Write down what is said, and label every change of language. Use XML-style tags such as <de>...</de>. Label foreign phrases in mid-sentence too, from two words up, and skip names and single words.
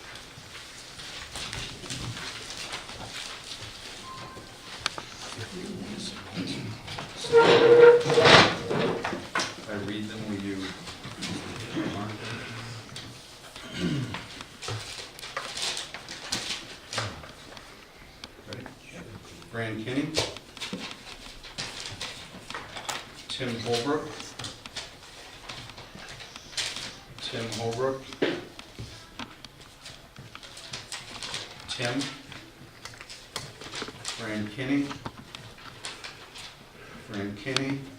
<en>I read them, will you mark them? Ready? Fran Kinney. Tim Holbrook. Tim Holbrook. Tim. Fran Kinney. Fran Kinney.</en>